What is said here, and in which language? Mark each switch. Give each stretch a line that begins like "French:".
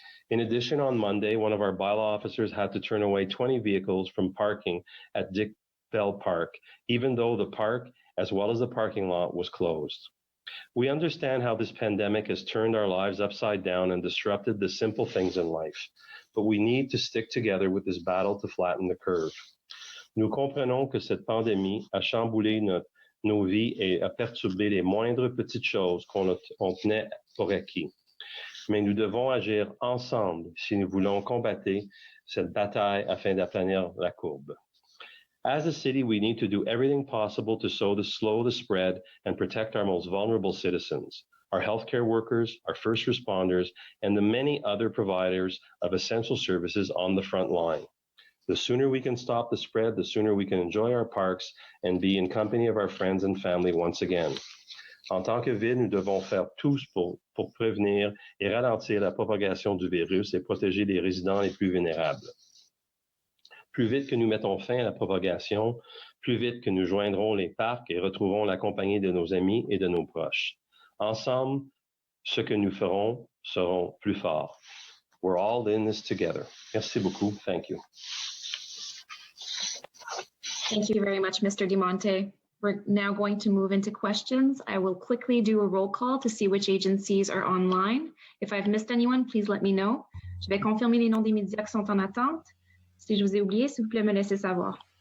English: In addition, on Monday, one of our bylaw officers had to turn away 20 vehicles from parking at Dick Bell Park, even though the park, as well as the parking lot, was closed. We understand how this pandemic has turned our lives upside down and disrupted the simple things in life, but we need to stick together with this battle to flatten the curve.
French: Nous comprenons que cette pandémie a chamboulé nos vies et a perturbé les moindres petites choses qu'on tenait pour acquis. Mais nous devons agir ensemble si nous voulons combattre cette bataille afin d'aplanir la courbe.
English: As a city, we need to do everything possible to slow the spread and protect our most vulnerable citizens, our healthcare workers, our first responders, and the many other providers of essential services on the front line. The sooner we can stop the spread, the sooner we can enjoy our parks and be in company of our friends and family once again.
French: En tant que ville, nous devons faire tout pour prévenir et ralentir la propagation du virus et protéger les résidents les plus vulnérables. Plus vite que nous mettons fin à la propagation, plus vite que nous joindrons les parcs et retrouverons la compagnie de nos amis et de nos proches. Ensemble, ce que nous ferons seront plus forts.
English: We're all in this together.
French: Merci beaucoup.
English: Thank you. Thank you very much, Mr. DiMonte. We're now going to move into questions. I will quickly do a roll call to see which agencies are online. If I've missed anyone, please let me know.
French: Je vais confirmer les noms des médias qui sont en attente. Si je vous ai oublié, s'il vous plaît, me laissez savoir.